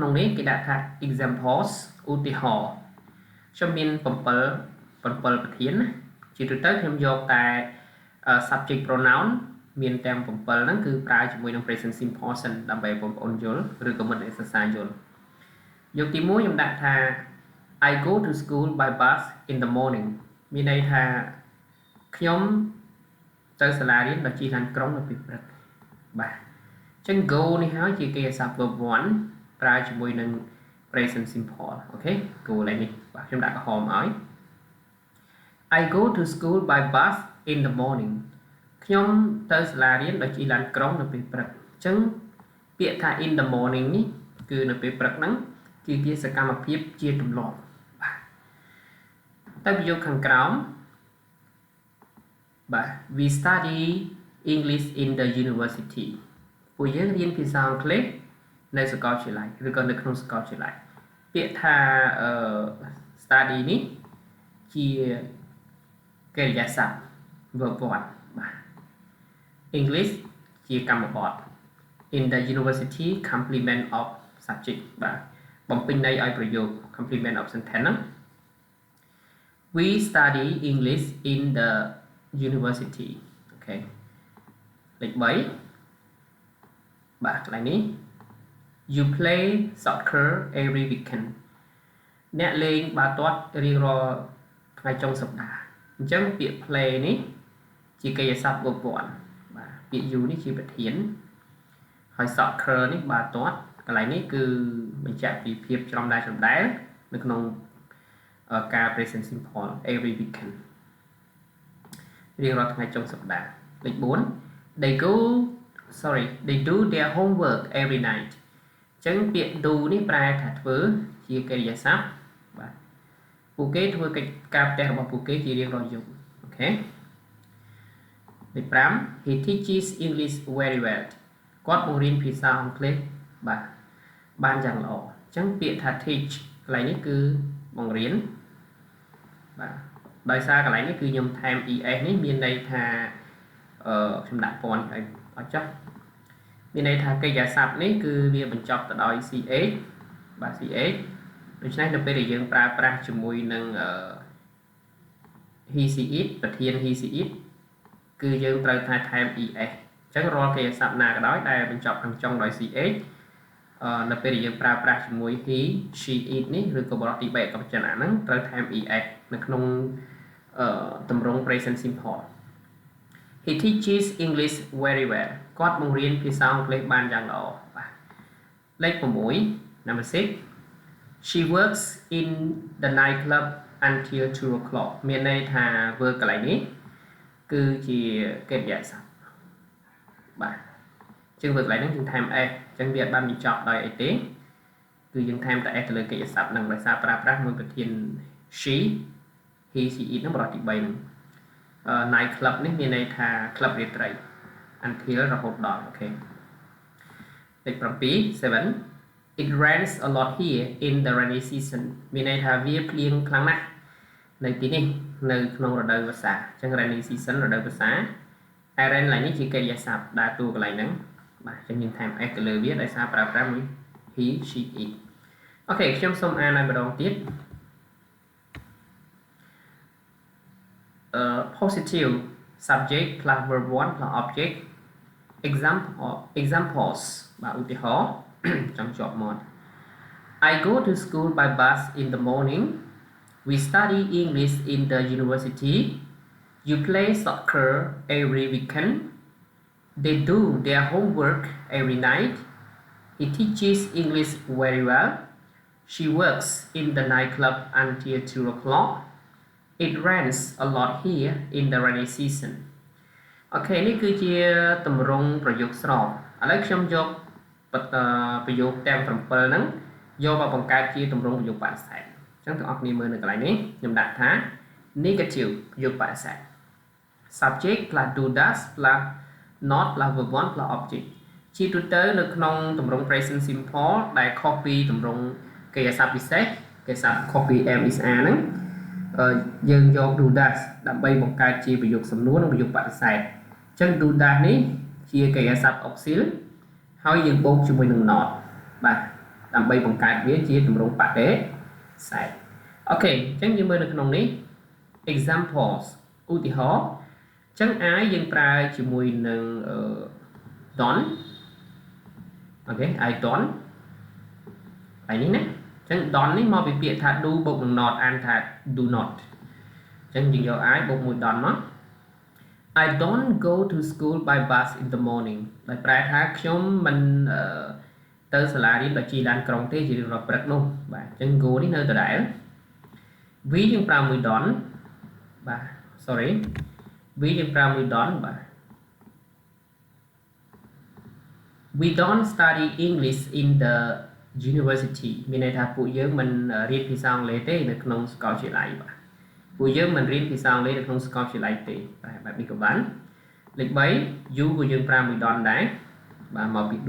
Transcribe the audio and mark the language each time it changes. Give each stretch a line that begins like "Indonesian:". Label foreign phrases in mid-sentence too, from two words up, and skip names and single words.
Khmer: ក្នុងនេះគេដាក់ថា examples ឧទាហរណ៍ខ្ញុំមាន7ប្រធានណាជាទូទៅខ្ញុំយកតែ
English: subject pronoun
Khmer: មានទាំង7ហ្នឹងគឺប្រើជាមួយនឹង
English: present simple
Khmer: សិនដើម្បី បងប្អូនយល់ឬក៏មិត្តអ្នកសិក្សាយល់យកទី1ខ្ញុំដាក់ថា
English: I go to school by bus in the morning
Khmer: មានន័យ ថាខ្ញុំទៅសាលារៀនដោយជិះឡានក្រុងនៅពេលព្រឹកបាទអញ្ចឹង go នេះហើយជាកិរិយាសព្ទ verb 1ប្រើជាមួយនឹង
English: present simple
Khmer: អូខេ go ឡើយនេះបាទខ្ញុំដាក់ក្រហមឲ្យ
English: I go to school by bus in the morning
Khmer: ខ្ញុំទៅសាលារៀនដោយជិះឡានក្រុងនៅពេលព្រឹកអញ្ចឹងពាក្យថា
English: in the morning
Khmer: នេះគឺនៅពេលព្រឹកហ្នឹងគឺជាសកម្មភាពជាទម្លាប់បាទទៅប្រយោគខាងក្រោម បាទ
English: we study English in the university
Khmer: ពួកយើងរៀនភាសាអង់គ្លេសនៅសាកលវិទ្យាល័ យឬក៏នៅក្នុងសាកលវិទ្យាល័យពាក្យថា study នេះជាកិរិយាសព្ទ verb 1បាទ English ជាកម្មបទ
English: in the university complement of subject
Khmer: បាទបំពេញន័យឲ្យប្រយោគ
English: complement of sentence
Khmer: ហ្នឹង
English: we study English in the university
Khmer: អូខេលេខ3 បាទកន្លែងនេះ
English: you play soccer every weekend
Khmer: អ្នកលេងបាល់ទាត់រៀងរាល់ថ្ងៃចុងសប្តាហ៍អញ្ចឹងពាក្យ play នេះជាកិរិយាសព្ទ verb 1បាទពាក្យ you នេះជាប្រធានហើយ soccer នេះបាល់ទាត់ កន្លែងនេះគឺបញ្ជាក់ពីភាពច្រំដែលនៅក្នុងការ
English: present simple every weekend
Khmer: រៀងរាល់ថ្ងៃចុងសប្តាហ៍លេខ4
English: they do their homework every night
Khmer: អញ្ចឹងចឹង ពាក្យ do នេះប្រែថាធ្វើជាកិរិយាសព្ទបាទពួកគេធ្វើកិច្ចការផ្ទះរបស់ពួកគេជារៀងរាល់យ ប់អូខេទី5
English: he teaches English very well
Khmer: គាត់បង្រៀនភាសាអង់គ្លេសបាទបានយ៉ាងល្អអញ្ចឹងពាក្យថា teach កន្លែងនេះគឺបង្រៀនបាទដោយសារកន្លែងនេះគឺខ្ញុំថែម es នេះមានន័យថាខ្ញុំដាក់ពណ៌ឲ្យអត់ចុះមានន័យថាកិរិយាសព្ទនេះគឺវាបញ្ចប់ទៅដោយ ch បាទ ch ដូច្នេះនៅពេលដែលយើងប្រើប្រាស់ជាមួយនឹង
English: he she it
Khmer: ប្រធាន
English: he she it
Khmer: គឺយើងត្រូវថែម es អញ្ចឹងរាល់កិរិយាសព្ទណាក៏ដោយដែលបញ្ចប់ខាងចុងដោយ ch នៅពេលដែលយើងប្រើប្រាស់ជាមួយ
English: he she it
Khmer: នេះឬក៏បរិបទទី3អក្សរវចនៈហ្នឹងត្រូវថែម es នៅក្នុងទម្រង់ present
English: simple he teaches English very well
Khmer: គាត់បង្រៀនភាសាអង់គ្លេសបានយ៉ាងល្អបាទលេខ6
English: number 6 she works in the night club until 2 o'clock
Khmer: មានន័យថា work កន្លែងនេះគឺជាកិរិយាសព្ទ បាទជាង work កន្លែងហ្នឹងយើងថែម s អញ្ចឹងវាអត់បានបញ្ចប់ដោយអីទេគឺយើងថែមតែ s ទៅលើកិរិយាសព្ទហ្នឹងដោយសារប្រើប្រាស់មួយប្រធាន
English: she he she it
Khmer: ហ្នឹងបរិបទទី3ហ្នឹង
English: night club
Khmer: នេះមានន័យថា club រាត្រី until រហូតដល់អូខេលេខ7 7 it
English: rains a lot here in the rainy season
Khmer: មានន័យថាវាភ្លៀងខ្លាំងណាស់នៅទីនេះនៅក្នុងរដូវវស្សាអញ្ចឹង
English: rainy season
Khmer: រដូវវស្សា rain ឡើងនេះជាកិរិយាសព្ទដើរតួកន្លែងហ្នឹងបាទអញ្ចឹងយើងថែម s ទៅលើវាដោយសារប្រើប្រាស់មួយ
English: he she it
Khmer: អូខេខ្ញុំសូមអានឲ្យម្ដងទៀត
English: positive subject plus verb 1 plus object examples
Khmer: បាទឧទាហរណ៍ចង់ជាប់មាត់
English: I go to school by bus in the morning we study English in the university you play soccer every weekend they do their homework every night he teaches English very well she works in the nightclub until 2 o'clock it rains a lot here in the rainy season
Khmer: អូខេនេះគឺជាទម្រង់ប្រយោគស្រប ឥឡូវខ្ញុំយកប្រយោគទាំង7ហ្នឹងយកមកបង្កើតជាទម្រង់ប្រយោគបដិសេធអញ្ចឹងទាំងអស់គ្នាមើលនៅកន្លែងនេះខ្ញុំដាក់ថា negative ប្រយោគបដិសេធ
English: subject plus do does plus not plus verb 1 plus object
Khmer: ជាទូទៅនៅក្នុងទម្រង់ present simple ដែលខុសពីទម្រង់កិរិយាសព្ទពិសេសកិរិយាសព្ទខុសពី
English: am is are
Khmer: ហ្នឹងយើងយក
English: do does
Khmer: ដើម្បីបង្កើតជាប្រយោគសំណួរនិងប្រយោគបដិសេធអញ្ចឹង
English: do does
Khmer: នេះជា កិរិយាសព្ទ auxil ហើយយើងបូកជាមួយនឹង not បាទដើម្បីបង្កើតវាជាទម្រង់បដិសេធអូខេអញ្ចឹងយើងមើលនៅក្នុងនេះ examples ឧទាហរណ៍អញ្ចឹង I យើងប្រើជាមួយនឹង don't អូខេ
English: I don't
Khmer: ហើយនេះណាអញ្ចឹង don't នេះមកពីពាក្យថា do បូកនឹង not អានថា
English: do not
Khmer: អញ្ចឹងយើងយក I បូកមួយ don't មក
English: I don't go to school by bus in the morning
Khmer: ដោយប្រែថាខ្ញុំមិនទៅសាលារៀនដោយជិះឡានក្រុងទេជារៀងរាល់ព្រឹកនោះបាទអញ្ចឹង go នេះនៅដដែល we យើងប្រើមួយ don't បាទ
English: sorry we
Khmer: យើងប្រើមួយ don't បាទ
English: we don't study English in the university
Khmer: មានន័យថាពួកយើងមិនរៀនភាសាអង់គ្លេសទេនៅក្នុងសាកលវិទ្យាល័យបាទពួកយើងមិនរៀនភាសាអង់គ្លេសនៅក្នុងសាកលវិទ្យាល័យទេបាទបែបនេះក៏បានលេខ3 you ក៏យើងប្រើមួយ don't ដែរបាទមកពី do